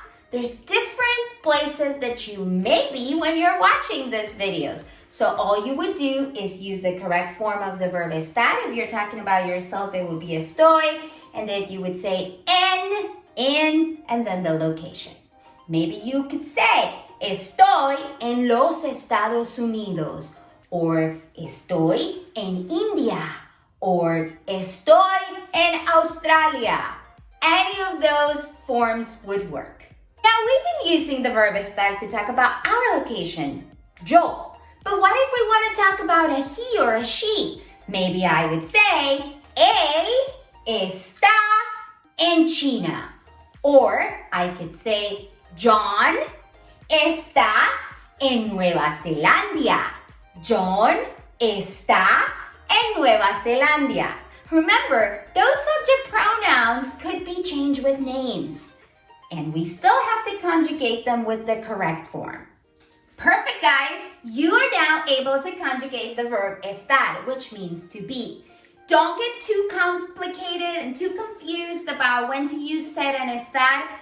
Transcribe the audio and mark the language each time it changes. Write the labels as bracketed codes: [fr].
[en] There's different places that you may be when you're watching these videos. So all you would do is use the correct form of the verb estar. If you're talking about yourself, it would be estoy. And then you would say en, in, and then the location. [es] Maybe you could say, estoy en los Estados Unidos. Or estoy en India. Or estoy en Australia. [en] Any of those forms would work. Now, we've been using the verb estar to talk about our location, yo. But what if we want to talk about a he or a she? Maybe I would say, [es] él está en [en] China. Or I could say, John [es] está en [en] Nueva Zelanda. [es] John está en Nueva Zelanda. [en] Remember, those subject pronouns could be changed with names. And we still have to conjugate them with the correct form. Perfect, guys. You are now able to conjugate the verb estar, which means to be. Don't get too complicated and too confused about when to use ser and estar.